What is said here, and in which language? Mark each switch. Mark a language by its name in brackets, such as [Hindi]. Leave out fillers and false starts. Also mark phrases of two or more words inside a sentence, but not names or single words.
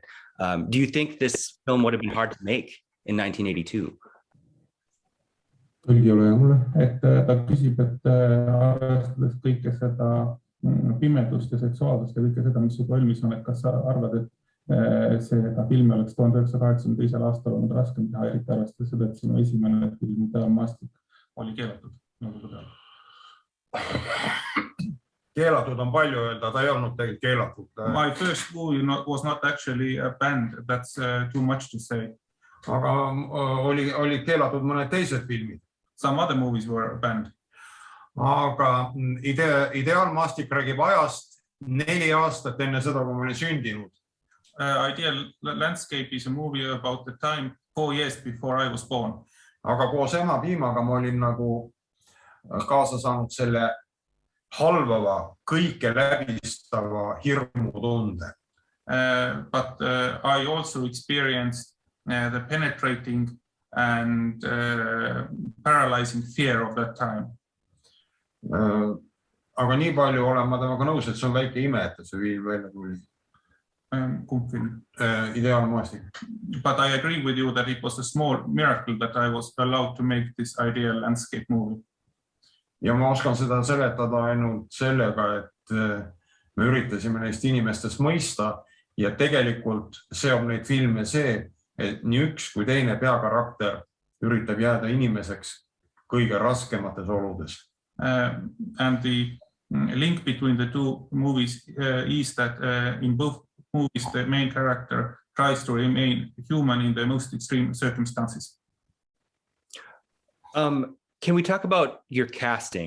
[English] Do you think this film would have been hard to make in 1982? [Estonian] Tõlgile mulle, et ta küsib, et arvestades kõike seda pimedust ja seksuaalsust ja kõike seda, mis sul valmis on, et kas sa arvad, et seda filmi oleks 1982. aastal olnud raskem teha, eriti arvestades seda, et sinu esimene film Ideal Maastik oli keelatud nõukogude peal? keelatud on palju öelda, ta ei olnud tegelikult keelatud. [English] My first movie was not actually banned, that's too much to say. [Estonian] Aga oli keelatud mõned teised filmid. [English] Some other movies were banned. [Estonian] Aga Ideal Maastik räägib ajast 4 aastat enne seda, kui ma olin sündinud. [English] Ideal Landscape is a movie about the time 4 years before I was born. [Estonian] Aga koos ema piimaga ma olin nagu kaasa saanud selle halvava, kõike läbistava hirmutunde. [English] But I also experienced the penetrating and paralyzing fear of that time. [Estonian] Aga nii palju olen ma temaga nõus, et see on väike ime, et see film välja tuli. Kumb film? Ideal Maastik. [English] But I agree with you that it was a small miracle that I was allowed to make this Ideal Landscape movie. [Estonian] ja ma oskan seda seletada ainult sellega, et me üritasime neist inimestest mõista ja tegelikult seob neid filme see, et nii üks kui teine peakarakter üritab jääda inimeseks kõige raskemates oludes. [English] And the link between the two movies is that in both movies the main character tries to remain human in the most extreme circumstances. Can we talk about your casting?